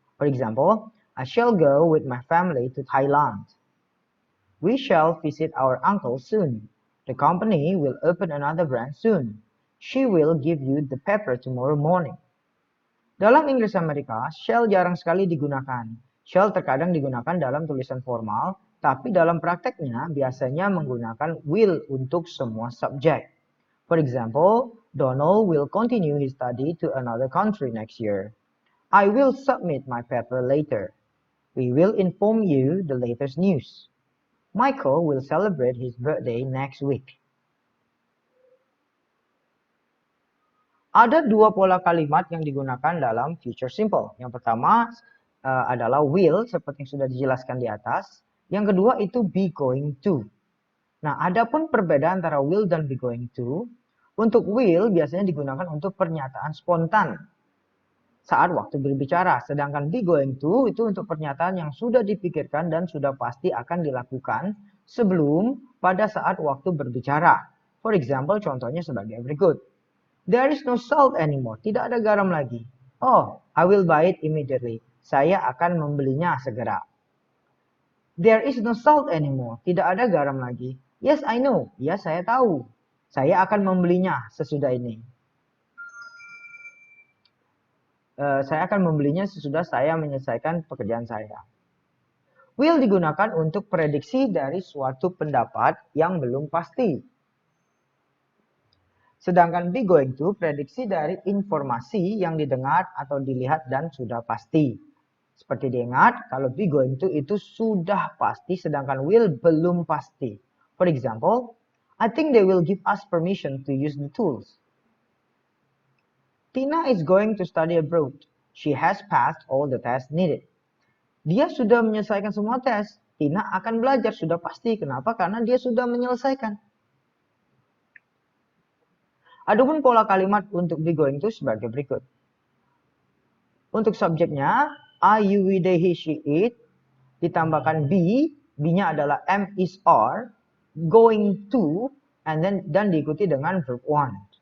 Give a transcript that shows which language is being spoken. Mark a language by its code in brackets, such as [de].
[en] For example, I shall go with my family to Thailand. We shall visit our uncle soon. The company will open another branch soon. She will give you the paper tomorrow morning. [id] Dalam Inggris Amerika, shall jarang sekali digunakan. Shall terkadang digunakan dalam tulisan formal, tapi dalam prakteknya biasanya menggunakan will untuk semua subjek. [en] For example, Donald will continue his study to another country next year. I will submit my paper later. We will inform you the latest news. Michael will celebrate his birthday next week. [id] Ada dua pola kalimat yang digunakan dalam future simple. Yang pertama adalah will, seperti yang sudah dijelaskan di atas. Yang kedua itu be going to. Nah, adapun perbedaan antara will dan be going to, untuk will biasanya digunakan untuk pernyataan spontan saat waktu berbicara. Sedangkan be going to itu untuk pernyataan yang sudah dipikirkan dan sudah pasti akan dilakukan sebelum pada saat waktu berbicara. [en] For example, [id] contohnya sebagai berikut. [en] There is no salt anymore. [id] Tidak ada garam lagi. [en] Oh, I will buy it immediately. [id] Saya akan membelinya segera. [en] There is no salt anymore. [id] Tidak ada garam lagi. [en] Yes, I know. [id] Ya, saya tahu. Saya akan membelinya sesudah ini. Saya akan membelinya sesudah saya menyelesaikan pekerjaan saya. Will digunakan untuk prediksi dari suatu pendapat yang belum pasti. Sedangkan be going to prediksi dari informasi yang didengar atau dilihat dan sudah pasti. Seperti diingat, kalau be going to itu sudah pasti, sedangkan will belum pasti. [en] For example, I think they will give us permission to use the tools. Tina is going to study abroad. She has passed all the tests needed. [id] Dia sudah menyelesaikan semua tes. Tina akan belajar, sudah pasti. Kenapa? Karena dia sudah menyelesaikan. Adapun pola kalimat untuk be going to sebagai berikut. Untuk subjeknya, I, you, we, they, he, she, it, ditambahkan be, be-nya adalah am, is, are, going to, dan diikuti dengan verb one.